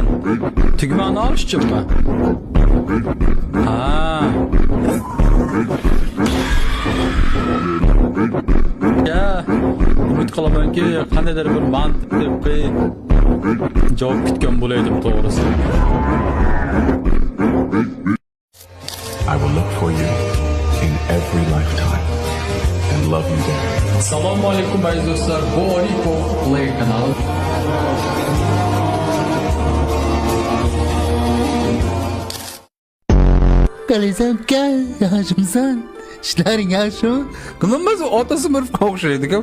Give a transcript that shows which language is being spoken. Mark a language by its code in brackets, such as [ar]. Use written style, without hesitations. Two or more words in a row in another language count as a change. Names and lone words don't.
[uz] Tugmani olish uchunmi? Ha. Ya, umid qilamanki, qandaydir bir mantiqli javob kutgan bo'laydim to'g'risi. [en] I will look for you in every lifetime and love you there. [uz] Assalomu alaykum aziz do'stlar, bu Orikov Play kanali. Qalaysan-ka, yaxshimisan? İşlerin yaxshimi? Qilmas ota Smurfga o'xshaydi-ku.